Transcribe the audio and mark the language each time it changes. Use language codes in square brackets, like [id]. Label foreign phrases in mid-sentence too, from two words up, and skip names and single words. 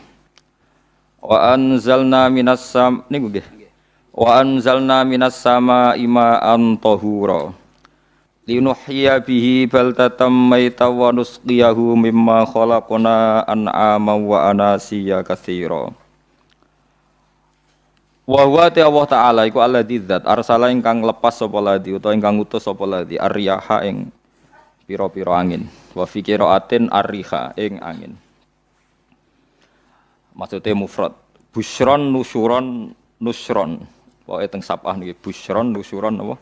[ar] وأنزلنا من السماء ماء طهورا. لنحيي به بلدة ميتا ونسقيه مما خلقنا أنعاما وأناسي كثيرا. وهو الله تعالى [jv] iku alladzi zat arsala ingkang lepas sapa ladzi utawa ingkang ngutus sapa ladzi ar-riyaha ing pira-pira angin. [ar] وفي قراءة الريح [jv] ing angin. [id] Maksudnya mufrad. [ar] بشرا نشرا نشرا. [jv] Pokoke teng sapah niki [ar] بشرا نشرا [jv] apa?